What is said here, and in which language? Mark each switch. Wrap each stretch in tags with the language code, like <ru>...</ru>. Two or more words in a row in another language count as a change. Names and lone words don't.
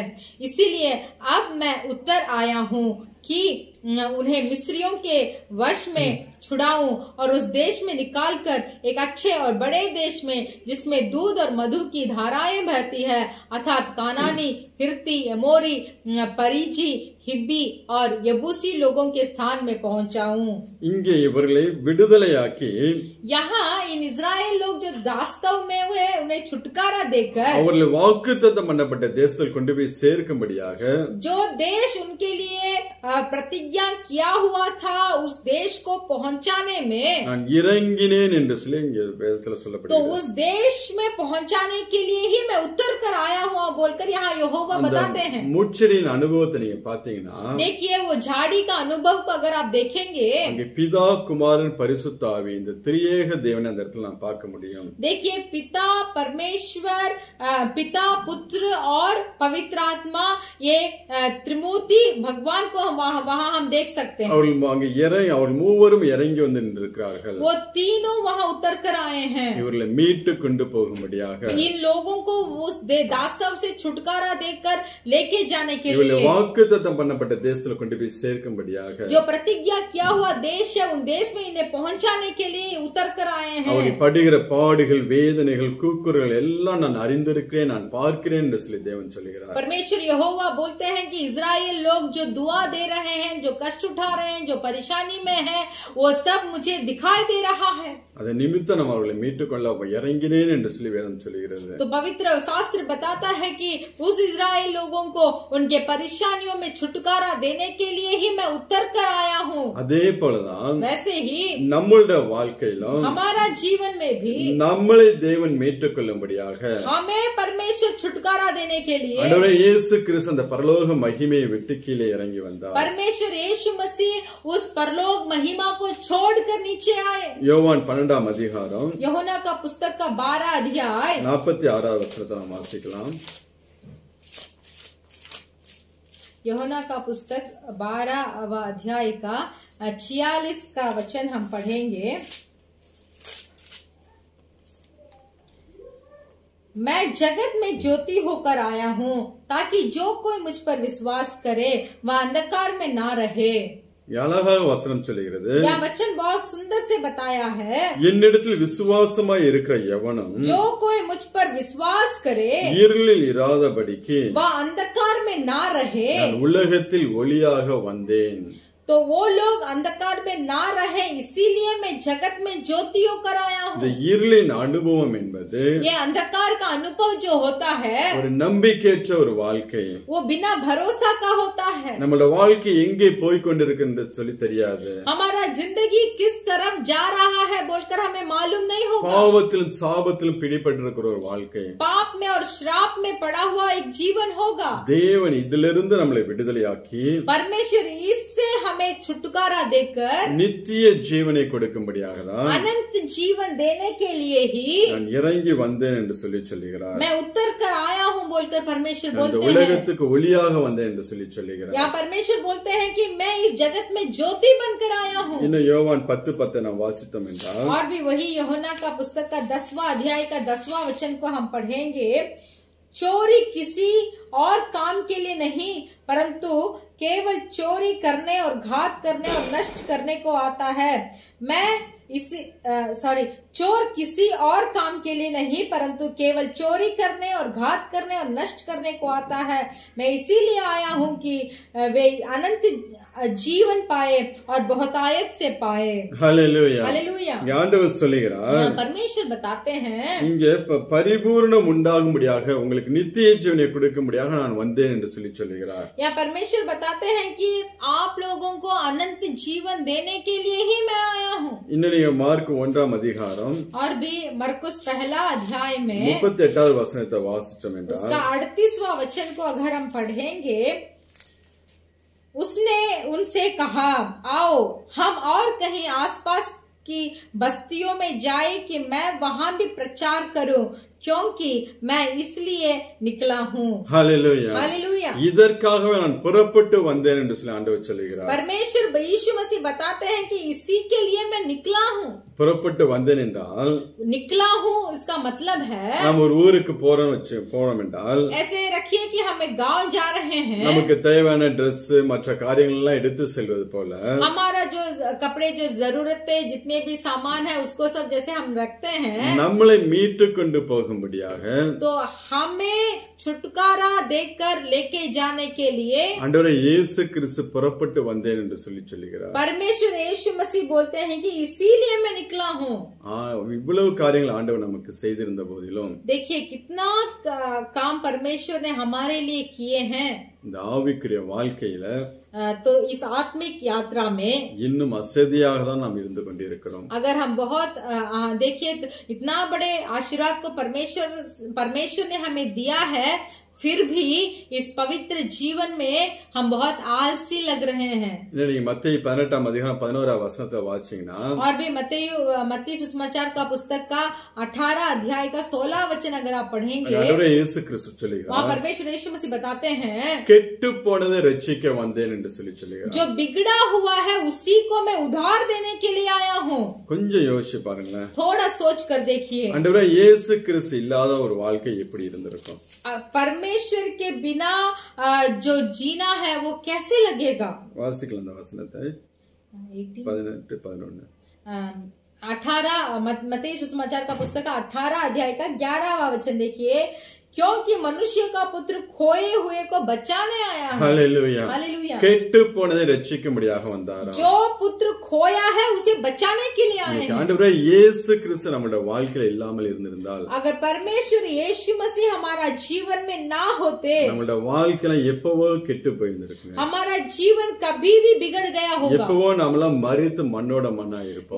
<hi>इसीलिए अब मैं उतर आया हूँ कि उन्हें मिस्रियों के वश में छुड़ाऊं और उस देश में निकालकर एक अच्छे और बड़े देश में जिसमें दूध और मधु की धाराएं बहती है अर्थात कानानी, हिर्ती, एमोरी, परिजी, हिब्बी और यबूसी लोगों के स्थान में पहुंचाऊं.</hi> <ta>இங்கே இவர்களை விடுதலையாக்கி</ta> <hi>यहाँ इन इजराइल लोग जो दास्तव में हुए उन्हें छुटकारा देकर</hi> <ta>அவர்களை வாக்குத்தத்தம் பண்ணப்பட்ட தேசத்தில் கொண்டு போய் சேர்க்கும்படியாக</ta> <hi>जो देश उनके लिए प्रतिज्ञा किया हुआ था उस देश को पहुंचाने में</hi> <ta>நான் இறங்கினேன் என்று சொல்லி இங்கே வேதத்துல</ta> <hi>तो</hi> <ta>சொல்லப்படுகிறது.</ta> <hi>उस देश में पहुंचाने के लिए ही मैं उतर कर आया हूँ बोलकर यहाँ यहोवा बताते हैं.</hi> <ta>மூச்சரின் அனுபவத்தை நீங்க பாத்தீங்கன்னா</ta> <hi>देखिए वो झाड़ी का अनुभव को अगर आप देखेंगे</hi> <ta>அங்கே பிதா குமாரன் பரிசுத்த ஆவி இந்த திரியேக தேவனை அந்த இடத்துல நாம் பார்க்க முடியும்.</ta> <hi>देखिए पिता परमेश्वर पिता पुत्र और पवित्र आत्मा ये त्रिमूर्ति भगवान को वहाँ हम देख सकते हैं.</hi> <ta>அவர்கள் அங்கே அவர் மூவரும் இறங்கி வந்து நின்றிருக்கிறார்கள்.</ta> <hi>वो तीनों वहाँ उतर कर आए हैं</hi> <ta>இவர்களை மீட்டு கொண்டு போகும்படியாக</ta> <hi>इन लोगों को उस दास्तव से छुटकारा देकर लेके जाने के</hi> <ta>இவர்களை</ta> <hi>लिए</hi> <ta>வாக்குத்தத்தம் பண்ணப்பட்ட தேசத்துல கொண்டு போய் சேர்க்கும்படியாக</ta> <hi>जो प्रतिज्ञा किया हुआ देश है उन देश में इन्हें पहुंचाने के लिए उतर कर आए हैं.</hi> <ta>அவர்கள் படுகிற பாடுகள் வேதனைகள் கூக்குரல் எல்லாம் நான் அறிந்திருக்கிறேன் நான் பார்க்கிறேன் என்று சொல்லி தேவன் சொல்லுகிறார்.</ta> <hi>परमेश्वर यहोवा बोलते हैं कि इजराइल लोग जो दुआ दे रहे हैं जो कष्ट उठा रहे हैं जो परेशानी में है वो सब मुझे दिखाई दे रहा है.</hi> <ta>அதை நிமித்தம் நம்ம அவர்களை மீட்டுக்கொள்ள இறங்கினேன் என்று சொல்லி வேதம் சொல்லுகிறது.</ta> <hi>तो पवित्र शास्त्र बताता है कि उस इजराइल लोगों को उनके परेशानियों में छुटकारा देने के लिए ही मैं उतर कर आया हूँ.</hi> <ta>அதே போலதான்</ta> <hi>वैसे ही</hi> <ta>நம்மளுடைய வாழ்க்கையிலும்</ta> <hi>हमारा जीवन में भी</hi> <ta>நம்மளை தேவன் மீட்டுக்கொள்ளும்படியாக</ta> <hi>हमें परमेश्वर छुटकारा देने के लिए</hi> <ta>ஆண்டவரே இயேசு கிறிஸ்து அந்த பரலோக மகிமையை விட்டு கீழே இறங்கி வந்தார்.</ta> <hi>परमेश्वर यीशु मसीह उस परलोक महिमा को छोड़कर नीचे आए.</hi> <ta>யோவான் 12ஆம் அதிகாரம்</ta> <hi>यूहन्ना का पुस्तक का 12 अध्याय</hi> <ta>46வது வசனத்தை நாம் வாசிக்கலாம்.</ta> <hi>यूहन्ना का पुस्तक 12वां अध्याय का 46 का वचन हम पढ़ेंगे. मैं जगत में ज्योति होकर आया हूँ ताकि जो कोई मुझ पर विश्वास करे वह अंधकार में ना रहे.</hi> <ta>அழகாக வசனம் சொல்லுகிறது.</ta> <hi>यह वचन बहुत सुंदर से बताया है.</hi> <ta>என்னிடத்தில் விசுவாசமாய் இருக்கிற எவனும்</ta> <hi>जो कोई मुझ पर विश्वास करे</hi> <ta>இருளில் இராதபடிக்கு</ta> <hi>वह अंधकार में ना रहे.</hi> <ta>நான் உலகத்தில் ஒளியாக வந்தேன்.</ta> <hi>तो वो लोग अंधकार में ना रहे इसीलिए मैं जगत में ज्योति होकर आया</hi> <ta>இந்த</ta> <hi>हूँ.</hi> <ta>இருளின் அனுபவம் என்பது</ta> <hi>ये अंधकार का अनुभव जो होता है</hi> <ta>ஒரு நம்பிக்கையற்ற ஒரு வாழ்க்கை.</ta> <hi>वो बिना भरोसा का होता है.</hi> <ta>நம்மளோட வாழ்க்கை எங்கே போய் கொண்டிருக்கின்றது சொல்லி தெரியாது.</ta> <hi>हमारा जिंदगी किस तरफ जा रहा है बोलकर हमें मालूम नहीं होगा.</hi> <ta>பாவத்திலும் சாபத்திலும் பிடிபட்டிருக்கிற ஒரு வாழ்க்கை.</ta> <hi>पाप में और श्राप में पड़ा हुआ एक जीवन होगा.</hi> <ta>தேவன் இதிலிருந்து நம்மளை விடுதலையாக்கி</ta> <hi>परमेश्वर इससे हमें छुटकारा देकर</hi> <ta>நித்திய ஜீவனை கொடுக்கும்படியாக தான்</ta> <hi>अनंत जीवन देने के लिए ही</hi> <ta>நான் இறங்கி வந்தேன் என்று சொல்லி சொல்லுகிறார்.</ta> <hi>मैं उतर कर आया हूँ बोलकर परमेश्वर</hi> <ta>இந்த</ta> <hi>बोलते हैं.</hi> <ta>உலகத்துக்கு ஒளியாக வந்தேன் என்று சொல்லி சொல்லுகிறார்.</ta> <hi>यहाँ परमेश्वर बोलते हैं कि मैं इस जगत में ज्योति बनकर आया हूँ.</hi> <ta>இன்னும் யோவான் 10:10 நாம் வாசித்தோம் என்றால்</ta> <hi>और भी वही यूहन्ना का पुस्तक का 10वां अध्याय का 10वां वचन को हम पढ़ेंगे. चोरी किसी और काम के लिए नहीं परंतु केवल चोरी करने और घात करने और नष्ट करने को आता है. चोर किसी और काम के लिए नहीं परंतु केवल चोरी करने और घात करने और नष्ट करने को आता है. मैं इसीलिए आया हूँ कि वे जीवन पाए और बहुतायत से पाए।</hi> <ta>ஹல்லேலூயா.</ta> <hi>हालेलुया।</hi> <ta>இங்க ஆண்டவர் சொல்லுகிறார்,</ta> <hi>परमेश्वर बताते हैं</hi> <ta>இங்க பரிபூர்ணம் உண்டாகும்படியாக உங்களுக்கு நித்திய ஜீவனை கொடுக்கும்படியாக நான் வந்தேன் என்று சொல்லுகிறார்.</ta> <hi>या परमेश्वर बताते हैं कि आप लोगों को अनंत जीवन देने के लिए ही मैं आया हूँ।</hi> <ta>இன்னும் நீங்க மார்க் 1ஆம் அதிகாரம்</ta> <hi>और भी मरकुस पहला अध्याय में</hi> <ta>38வது வசனத்தை வாசிச்சோம் என்றால்,</ta> <hi>उसका 38वां वचन को अगर हम पढ़ेंगे, उसने उनसे कहा, आओ हम और कहीं आसपास की बस्तियों में जाए कि मैं वहां भी प्रचार करूं, क्योंकि मैं इसलिए निकला हूँ।</hi> <ta>ஹல்லேலூயா.</ta> <hi>हालेलुया।</hi> <ta>இதற்காகவே நான் புறப்பட்டு வந்தேன் என்று சொல்லி ஆண்டவர் சொல்லுகிறார்.</ta> <hi>परमेश्वर यीशु मसीह बताते हैं कि इसी के लिए मैं निकला हूँ।</hi> <ta>புறப்பட்டு வந்தேன் என்றால்</ta> <hi>निकला हूँ इसका मतलब है,</hi> <ta>நாம் ஒரு ஊருக்கு போறோம் என்றால்,</ta> <hi>ऐसे रखिए कि हमें गांव जा रहे हैं,</hi> <ta>நமக்கு தேவையான Dress மற்ற காரியங்கள் எல்லாம் எடுத்து செல்வது போல</ta> <hi>हमारा जो कपड़े जो जरूरतें जितने भी सामान है उसको सब जैसे हम रखते हैं,</hi> <ta>நம்மளை மீட்டு கொண்டு போகும்படியாக</ta> <hi>तो हमें छुटकारा देकर लेके जाने के लिए</hi> <ta>ஆண்டவரே இயேசு கிறிஸ்து புறப்பட்டு வந்தேன் என்று சொல்லுகிறார்.</ta> <hi>परमेश्वर यीशु मसीह बोलते हैं कि इसीलिए मैं निकला हूँ।</hi> <ta>இவ்வளவு காரியங்கள் ஆண்டவர் நமக்கு செய்திருந்த போதிலும்,</ta> <hi>देखिए कितना काम परमेश्वर ने हमारे लिए किए हैं।</hi> <ta>இந்த ஆவிக்குரிய வாழ்க்கையில</ta> <hi>तो इस आत्मिक यात्रा में</hi> <ta>இன்னும் அசதியாக தான் நாம் இருந்து கொண்டிருக்கிறோம்.</ta> <hi>अगर हम बहुत देखिए इतना बड़े आशीर्वाद को परमेश्वर ने हमें दिया है, फिर भी इस पवित्र जीवन में हम बहुत आलसी लग रहे हैं।</hi> <ta>நீங்க மத்தேயு 18ஆம் அதிகாரம் 11ஆம் வசனத்தை வாசிச்சீங்கன்னா,</ta> <hi>और भी मत्ती सुसमाचार का पुस्तक का 18 अध्याय का 16 वचन अगर आप पढ़ेंगे,</hi> <ta>ஆண்டவரே இயேசு கிறிஸ்து</ta> <hi>वहाँ</hi> <ta>சொல்லுகிறார்,</ta> <hi>परमेश्वर यीशु मसीह बताते हैं,</hi> <ta>கெட்டு போனதை ரட்சிக்க வந்தேன் என்று சொல்லுகிறார்.</ta> <hi>जो बिगड़ा हुआ है उसी को मैं उधार देने के लिए आया हूँ।</hi> <ta>கொஞ்சம் யோசிச்சு பாருங்களேன்.</ta> <hi>थोड़ा सोच कर देखिए,</hi> <ta>ஆண்டவரே இயேசு கிறிஸ்து இல்லாத ஒரு வாழ்க்கை எப்படி இருந்திருக்கும்?</ta> <hi>परमेश्वर के बिना जो जीना है वो कैसे लगेगा।</hi> <ta>வாசிக்கலாம் அந்த வசனத்தை 18-11.</ta> <hi>18 मत्ती सुसमाचार का पुस्तक का 18 अध्याय का 11वां वचन देखिए, क्योंकि मनुष्य का पुत्र खोए हुए को बचाने आया है। हालेलुया. हालेलुया।</hi> <ta>கெட்டு போனதை ரட்சிக்கும்படியாக வந்தாராம்.</ta> <hi>जो पुत्र खोया है उसे बचाने के लिए आए हैं।</hi> <ta>ஆண்டவரே இயேசு கிறிஸ்து நம்முடைய வாழ்க்கையில இல்லாமல் இருந்திருந்தால்,</ta> <hi>अगर परमेश्वर यीशु मसीह हमारा जीवन में ना होते,</hi> <ta>நம்முடைய வாழ்க்கையில எப்பவோ கெட்டு போயிருந்திருக்கும்.</ta> <hi>हमारा जीवन कभी भी बिगड़ गया होगा।</hi> <ta>எப்பவோ நாமெல்லாம் மரித்து மண்ணோட மண்ணா இருப்போம்.</ta>